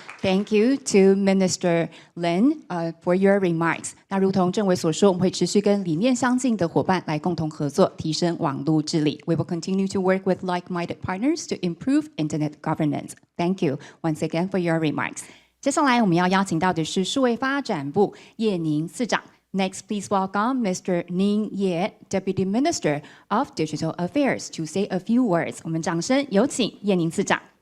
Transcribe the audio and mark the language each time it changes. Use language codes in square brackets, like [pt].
[en] Thank you to Minister Lin for your remarks. [zh] 那如同政委所说，我们会持续跟理念相近的伙伴来共同合作，提升网络治理。 [en] We will continue to work with like-minded partners to improve internet governance. Thank you once again for your remarks. [zh] 接下来我们要邀请到的是数位发展部叶宁次长。 [en] Next, please welcome Mr. Ning Ye, Deputy Minister of Digital Affairs, to say a few words. [zh] 我们掌声有请叶宁次长。